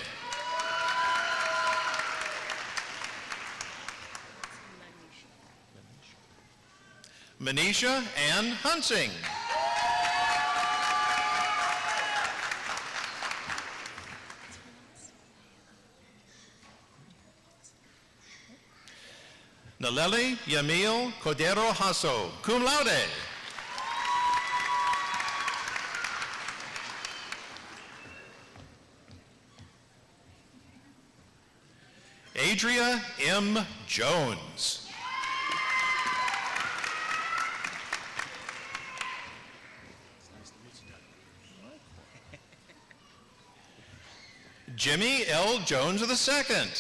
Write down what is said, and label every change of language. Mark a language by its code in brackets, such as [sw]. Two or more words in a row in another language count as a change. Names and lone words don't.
[en] Manisha Ann Hunsing. Naleli Yamil Cordero Hasso, [la] cum laude. [en] Adria M. Jones. Jimmy L. Jones II.